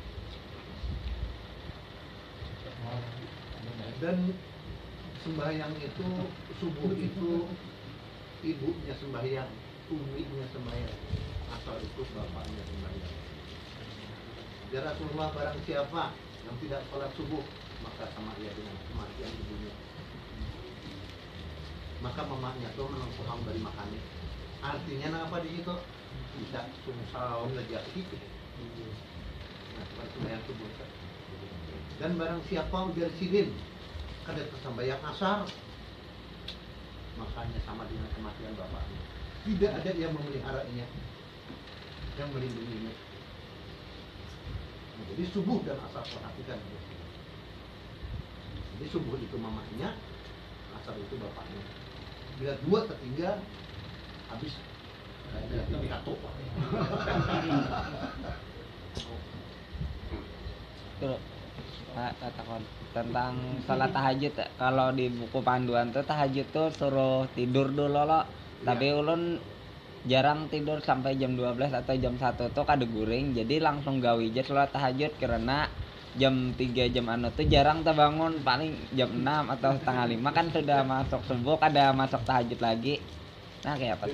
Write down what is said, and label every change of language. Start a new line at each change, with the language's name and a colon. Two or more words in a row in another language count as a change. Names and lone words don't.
Indonesian: Dan sembahyang itu subuh itu ibunya sembahyang, uminya sembahyang, asal itu bapaknya sembahyang. Ya Rasulullah barang siapa yang tidak sholat subuh maka sama ia dengan kematian ibunya. Maka mamanya tuh menengkuham dari makannya. Artinya apa di situ? Bisa sungsau ngejak gitu. Nah, sembahyang subuh. Dan barang siapa
Banjar: ujar sidin kada tersambayang
Indonesian: asar, makanya sama dengan kematian bapaknya. Tidak ada yang memeliharanya, yang melindunginya. Nah, jadi subuh dan asar perhatikan. Jadi subuh itu mamanya, asar itu bapaknya. Bila dua tertinggal, habis dia jatuh. Guru, katakan tentang sholat tahajud. Kalau di buku panduan tuh tahajud tuh suruh tidur dulu loh. Tapi ulun jarang tidur sampai jam 12 atau jam 1 tuh
Banjar: kada guring.
Indonesian: Jadi langsung gawe aja sholat tahajud karena jam 3 jam anu tuh jarang terbangun, paling jam 6 atau setengah 5 kan sudah masuk subuh, kada masuk tahajud lagi. Nah kayak apa tuh?